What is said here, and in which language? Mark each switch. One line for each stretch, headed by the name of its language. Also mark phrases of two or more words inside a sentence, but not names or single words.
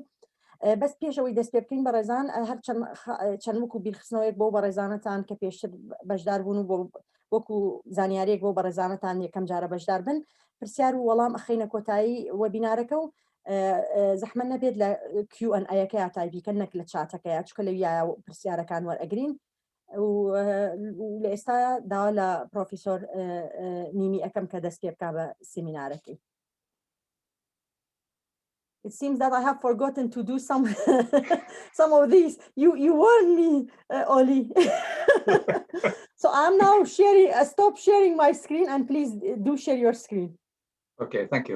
Central Kurdish: بەس پێشەوەی دەست پێ بکەین بەڕێزان هەر چەند وەکو بیرخستنەوەیەک بۆ بەڕێزانەتان کە پێشتر بەشدار بوون و وەکو زانیاریەک بۆ بەڕێزانەتان یەکەم جارە بەشدار بن پرسیار و وەڵام ئەخینە کۆتایی وەبینارەکە و زەحمەت نەبێت لە Q&A-یەکە یا تایپیکە نەک لە چاتەکەیە چکە لەویە پرسیارەکان وەرئەگرین و لە ئێستا داوا لە پرۆفیسۆر نیمی ئەەکەم کە دەست پێ بکا بە سیمینارەکەی.
English: It seems that I have forgotten to do some of these. You warned me, Olli. So I'm now sharing. Stop sharing my screen and please do share your screen. Okay, thank you.